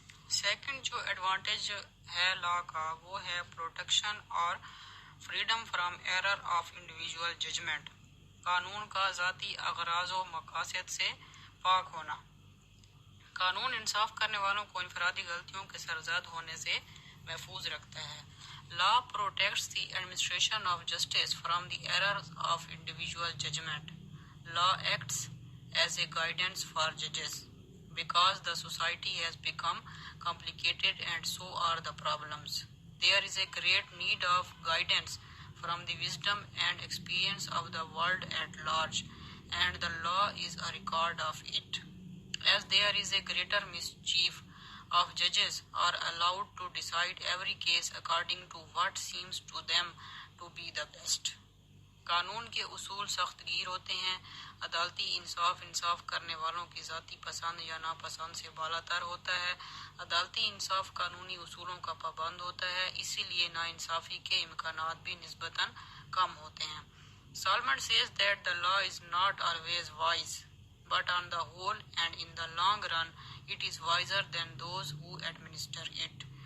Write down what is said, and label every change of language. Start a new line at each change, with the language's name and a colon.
Urdu: Second جو advantage ہے لا کا، وہ ہے پروٹیکشن اور
English: Freedom from error of individual judgement.
Urdu: قانون کا ذاتی اغراض و مقاصد سے پاک ہونا۔ قانون انصاف کرنے والوں کو انفرادی غلطیوں کے سرزد ہونے سے محفوظ رکھتا ہے۔
English: Law protects the administration of justice from the errors of individual judgment. Law acts as a guidance for judges because the society has become complicated and so are the problems. There is a great need of guidance from the wisdom and experience of the world at large, and the law is a record of it. As there is a greater mischief of judges are allowed to decide every case according to what seems to them to be the best.
Urdu: قانون کے اصول سخت گیر ہوتے ہیں۔ عدالتی انصاف کرنے والوں کی ذاتی پسند یا ناپسند سے بالا تر ہوتا ہے۔ عدالتی انصاف قانونی اصولوں کا پابند ہوتا ہے، اسی لیے ناانصافی کے امکانات بھی نسبتاً کم ہوتے ہیں۔
English: Solomon says that the law is not always wise, but on the whole and in the long run it is wiser than those who administer it.